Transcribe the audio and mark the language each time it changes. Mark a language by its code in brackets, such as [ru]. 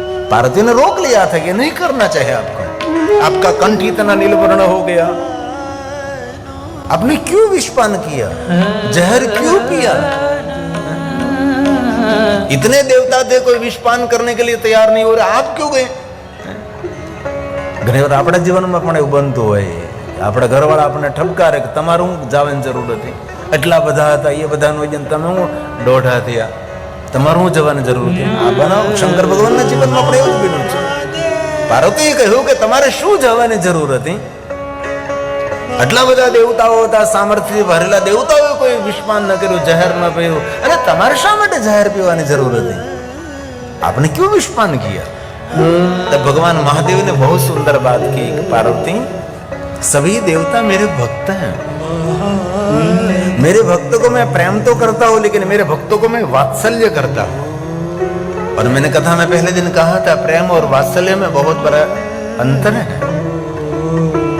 [hi] पार्वती ने रोक लिया था कि नहीं करना चाहिए आपको, आपका कंठ इतना नीलवर्ण हो गया, आपने क्यों विषपान किया, जहर क्यों पिया? इतने देवता थे, कोई विषपान करने के लिए तैयार नहीं हो रहा, आप क्यों गए? [gu] घणी વાર આપણા જીવનમાં પણ એવું બનતું હોય, આપણા ઘરવાળા આપણને ઠપકારે કે તમારું જવાની જરૂર હતી, એટલા બધા હતા, એ બધાનું વજન તમે હું દોઢા થયા, તમારું જવાની જરૂર હતી? આ બનાવ શંકર ભગવાનના જીવનમાં પણ એવું જ બન્યું છે। પાર્વતીએ કહ્યું કે તમારે શું જવાની જરૂર હતી? આટલા બધા દેવતાઓ હતા, સામર્થ્યથી ભરેલા દેવતાઓએ કોઈ વિષપાન ન કર્યું, જહેર ન પીયું, અને તમારે શા માટે જહેર પીવાની જરૂર હતી? [hi] आपने क्यों विषपान किया? तब भगवान महादेव ने बहुत सुंदर बात की, पार्वती सभी देवता मेरे भक्त हैं, मेरे भक्त को मैं प्रेम तो करता हूं, लेकिन मेरे भक्तों को मैं वात्सल्य करता हूं। और मैंने कथा में पहले दिन कहा था, प्रेम और वात्सल्य में बहुत बड़ा अंतर है।